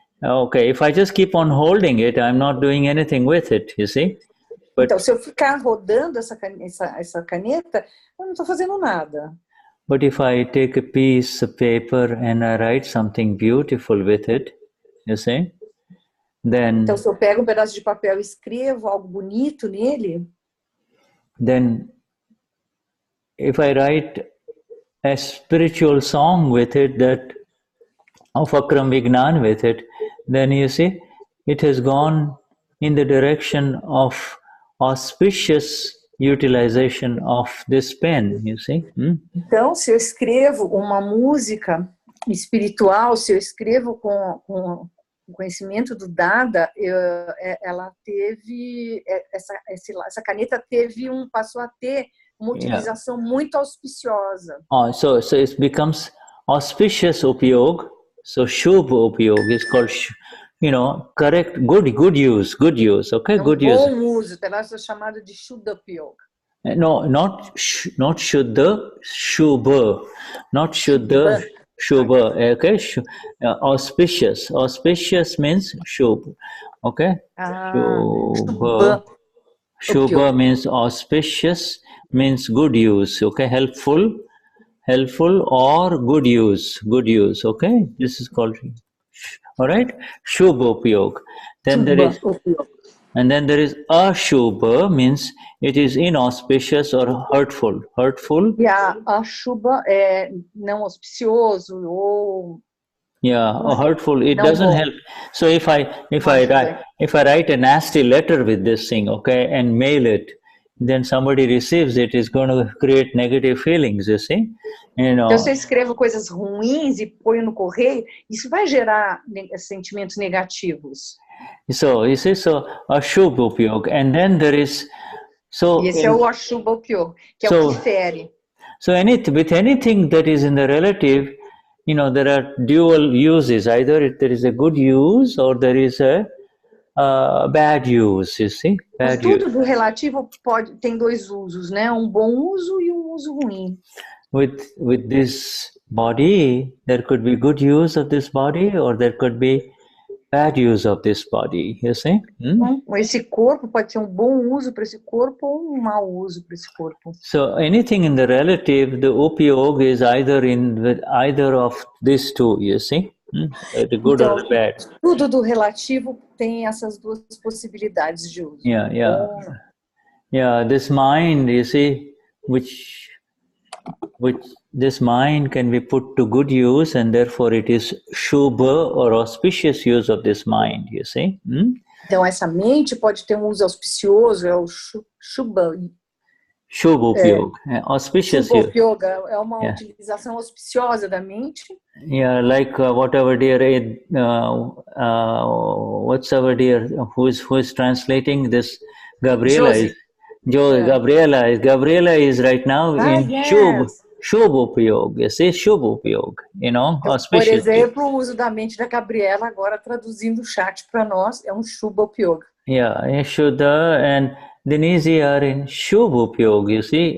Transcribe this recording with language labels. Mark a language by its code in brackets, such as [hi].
[en] Okay, if I just keep on holding it, I'm not doing anything with it, you see? [pt] But, então, se eu ficar rodando essa caneta, eu não estou fazendo nada. [en] But if I take a piece of paper and I write something beautiful with it, you see, then... [pt] Então, se eu pego pedaço de papel e escrevo algo bonito nele... [en] Then, if I write a spiritual song with it, of Akram Vignan with it, then you see, it has gone in the direction of auspicious utilization of this pen, you see. [pt] Então, se eu escrevo uma música espiritual, se eu escrevo com o conhecimento do Dada, ela teve, essa caneta passou a ter uma utilização muito auspiciosa. [en] So it becomes auspicious upayog. So Shubha upayog is called, you know, correct, good use, okay, good use. [pt] Bom uso, terá sido chamado de Shuddha upayog. [en] No, not Shuddha, Shubha, not Shuddha, Shubha, okay, auspicious means Shubha, okay, Shubha means auspicious, means good use, okay, helpful or good use, okay, this is called, all right, Shubha upayog. Then there is, and then there is ashubha, means it is inauspicious or hurtful. [pt] Yeah, ashubha é não auspicioso ou [en] hurtful. It doesn't help. So if I write a nasty letter with this thing, okay, and mail it, then somebody receives it, is going to create negative feelings, you see. You know. [pt] Então, se eu escrevo coisas ruins e ponho no correio, isso vai gerar sentimentos negativos. [en] So, you see, so Ashubha upayog, and then there is, so... [pt] E esse é o Ashubha upayog, que é o que fere. [en] So with anything that is in the relative, you know, there are dual uses. Either there is a good use or there is a bad use, you see. [pt] Mas tudo do relativo tem dois usos, né? Um bom uso e um uso ruim. [en] With this body, there could be good use of this body or there could be bad use of this body, you see. [pt] Esse corpo pode ter um bom uso para esse corpo ou um mau uso para esse corpo. [en] So anything in the relative, the upayog is either of these two, you see. The good [pt] então, [en] or the bad. [pt] Tudo do relativo tem essas duas possibilidades de uso. [en] Yeah, this mind, you see, which this mind can be put to good use, and therefore it is Shubha or auspicious use of this mind, you see. [pt] Então essa mente pode ter um uso auspicioso, é o Shubha. [en] Shubha upayog, auspicious Shubha use. [pt] upayog é uma utilização auspiciosa da mente. [en] Yeah, like what our dear, what's our dear, who is translating this? Gabriella is. Gabriella is right now in Shubha upayog. You see, Shubha upayog, you know, auspicious. [pt] Por exemplo, o uso da mente da Gabriela, agora traduzindo o chat para nós, é um Shubha upayog. [en] Yeah, Shuddha and Denize are in Shubha upayog, you see.